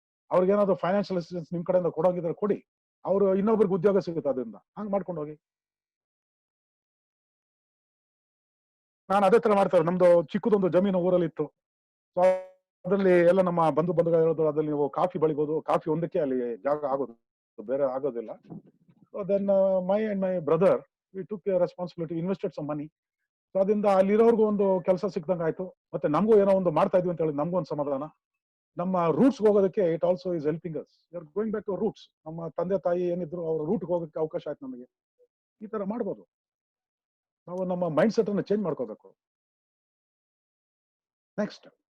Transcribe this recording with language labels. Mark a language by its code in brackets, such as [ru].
[kn] ಅವ್ರಿಗೆ ಏನಾದ್ರು financial assistance ನಿಮ್ ಕಡೆಯಿಂದ ಕೊಡೋಗಿದ್ರೆ ಕೊಡಿ, ಅವರು ಇನ್ನೊಬ್ರಿಗೆ ಉದ್ಯೋಗ ಸಿಗುತ್ತೆ ಅದರಿಂದ. ಹಂಗ್ ಮಾಡ್ಕೊಂಡು ಹೋಗಿ. ನಾನು ಅದೇ ತರ ಮಾಡ್ತಾರೆ. ನಮ್ದು ಚಿಕ್ಕದೊಂದು ಜಮೀನು ಊರಲ್ಲಿ ಇತ್ತು. ಸೊ ಅದರಲ್ಲಿ ಎಲ್ಲ ನಮ್ಮ ಬಂಧುಗಳು ಹೇಳೋದು, ಅದ್ರಲ್ಲಿ ನೀವು ಕಾಫಿ ಬೆಳಿಬೋದು, ಕಾಫಿ ಒಂದಕ್ಕೆ ಅಲ್ಲಿ ಜಾಗ ಆಗೋದು, ಬೇರೆ ಆಗೋದಿಲ್ಲ. [en] So then my and my brother, we took a responsibility, invested some money. [kn] So ಅದರಿಂದ ಅಲ್ಲಿರೋರ್ಗು ಒಂದು ಕೆಲಸ ಸಿಕ್ದಂಗ ಆಯ್ತು. ಮತ್ತೆ ನಮಗೂ ಏನೋ ಒಂದು ಮಾಡ್ತಾ ಇದ್ವಿ ಅಂತ ಹೇಳಿ ನಮಗೂ ಒಂದು ಸಮಾಧಾನ. ನಮ್ಮ ರೂಟ್ಸ್ ಹೋಗೋದಕ್ಕೆ [en] It also is helping us. We are going back to roots. [kn] ನಮ್ಮ ತಂದೆ ತಾಯಿ ಏನಿದ್ರು ಅವ್ರ ರೂಟ್ ಹೋಗೋಕ್ಕೆ ಅವಕಾಶ ಆಯ್ತು ನಮಗೆ. ಈ ತರ ಮಾಡ್ಬೋದು. ನಾವು ನಮ್ಮ ಮೈಂಡ್ ಸೆಟ್ ಅನ್ನು ಚೇಂಜ್ ಮಾಡ್ಕೋಬೇಕು. ನೆಕ್ಸ್ಟ್.